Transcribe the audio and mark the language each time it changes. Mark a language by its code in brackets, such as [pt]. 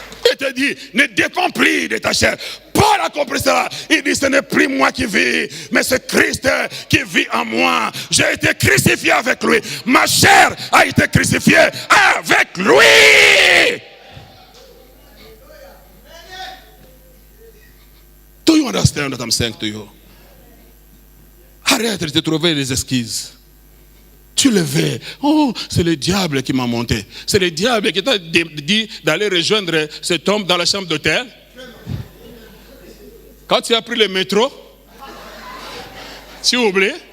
[fr] Il te dit, ne dépends plus de ta chair. Paul a compris cela. Il dit, ce n'est plus moi qui vis, mais c'est Christ qui vit en moi. J'ai été crucifié avec lui. Ma chair a été crucifiée avec lui. [en] Do you understand what I'm saying to you? [fr] Arrête de te trouver des excuses. Tu le veux. Oh, c'est le diable qui m'a monté. C'est le diable qui t'a dit d'aller rejoindre cet homme dans la chambre d'hôtel. Quand tu as pris le métro, tu oublies.